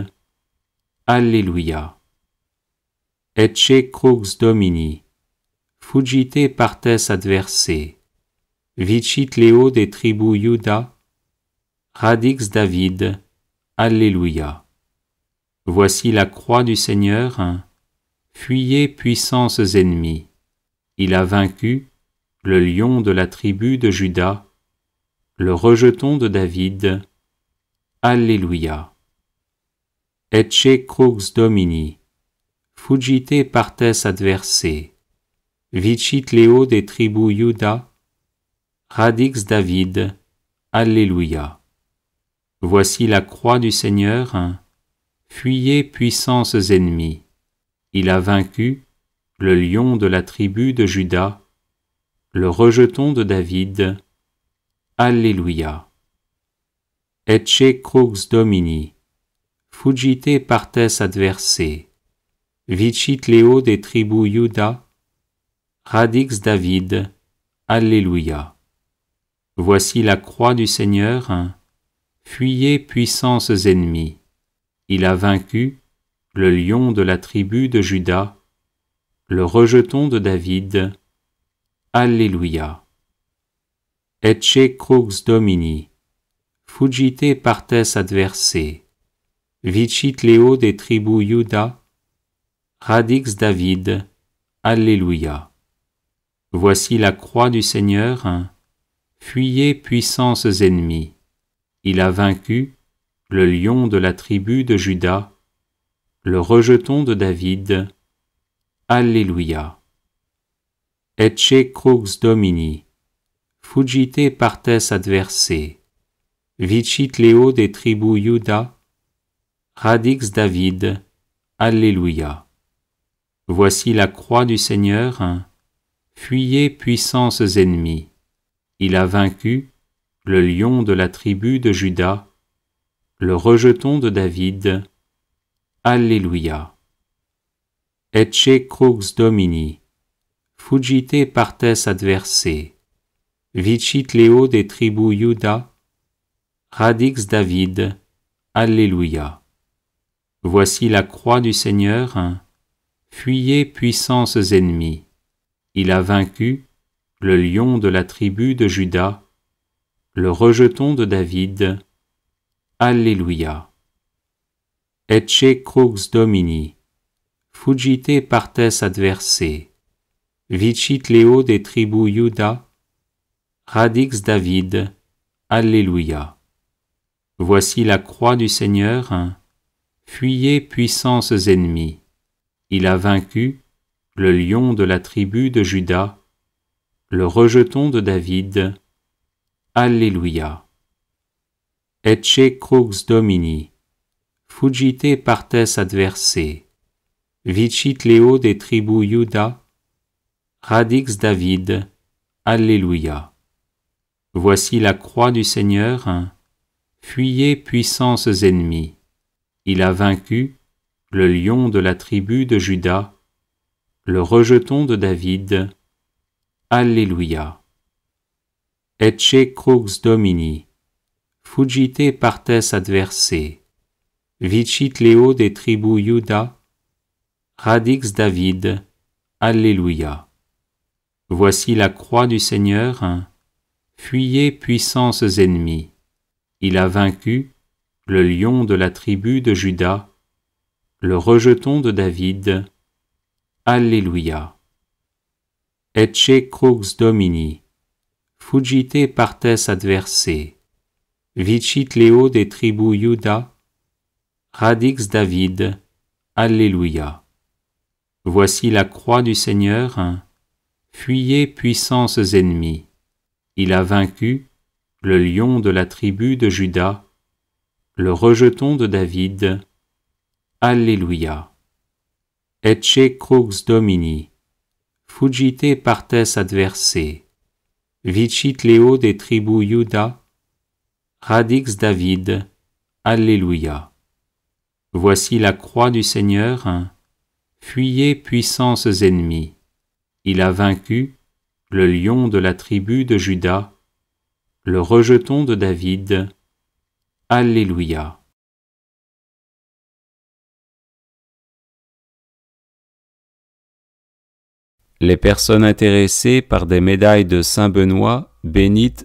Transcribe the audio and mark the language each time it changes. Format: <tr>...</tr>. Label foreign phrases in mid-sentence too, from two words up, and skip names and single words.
<la>Alléluia. Ecce crux Domini, fuggite partes adversae, vicit Leo de tribu Iuda, radix David. Alléluia.</la> <fr>Voici la croix du Seigneur, fuyez puissances ennemies. Il a vaincu le lion de la tribu de Juda, le rejeton de David.</fr> <la>Alléluia. Ecce crux Domini, fuggite partes adversae, vicit Leo de tribu Iuda, radix David. Alléluia.</la> <fr>Voici la croix du Seigneur, fuyez puissances ennemies. Il a vaincu le lion de la tribu de Juda, le rejeton de David.</fr> <la>Alléluia. Ecce crux Domini, fuggite partes adversae, vicit Leo de tribu Iuda, radix David. Alléluia.</la> <fr>Voici la croix du Seigneur, fuyez puissances ennemies. Il a vaincu le lion de la tribu de Juda, le rejeton de David.</fr> <la>Alléluia. Ecce crux Domini, fuggite partes adversae, vicit Leo de tribu Iuda, radix David. Alléluia.</la> <fr>Voici la croix du Seigneur, fuyez puissances ennemies. Il a vaincu le lion de la tribu de Juda, le rejeton de David.</fr> <la>Alléluia. Ecce crux Domini, fuggite partes adversae, vicit Leo de tribu Iuda, radix David. Alléluia.</la> <fr>Voici la croix du Seigneur, fuyez puissances ennemies. Il a vaincu le lion de la tribu de Juda, le rejeton de David.</fr> <la>Alléluia. Ecce crux Domini, fuggite partes adversae, vicit Leo de tribu Iuda, radix David. Alléluia.</la> <fr>Voici la croix du Seigneur, fuyez puissances ennemies. Il a vaincu le lion de la tribu de Juda, le rejeton de David.</fr> <la>Alléluia. Ecce crux Domini, fuggite partes adversae, vicit Leo de tribu Iuda, radix David. Alléluia.</la> <fr>Voici la croix du Seigneur, fuyez puissances ennemies. Il a vaincu le lion de la tribu de Juda, le rejeton de David.</fr> <la>Alleluia. Ecce crux Domini, fugite partes adversae, vicit Leo de tribu Iuda, radix David, Alleluia.</la> <fr>Voici la croix du Seigneur, fuyez puissances ennemies. Il a vaincu le lion de la tribu de Juda, le rejeton de David.</fr> <la>Alleluia. Ecce crux Domini, fugite partes adversae, vicit Leo de tribu Iuda, radix David. Alleluia.</la> <fr>Voici la croix du Seigneur, fuyez puissances ennemies. Il a vaincu le lion de la tribu de Juda, le rejeton de David.</fr> <la>Alleluia. Ecce crux Domini, fugite partes adversae, vicit Leo de tribu Iuda, radix David. Alleluia.</la> <fr>Voici la croix du Seigneur, fuyez puissances ennemies. Il a vaincu le lion de la tribu de Juda, le rejeton de David.</fr> <la>Alleluia. Ecce crux Domini, fugite partes adversae, vicit Leo de tribu Iuda, radix David. Alleluia.</la> <fr>Voici la croix du Seigneur, fuyez puissances ennemies. Il a vaincu le lion de la tribu de Juda, le rejeton de David.</fr> <la>Alleluia.</la> <fr>Les personnes intéressées par des médailles de Saint Benoît bénites</fr>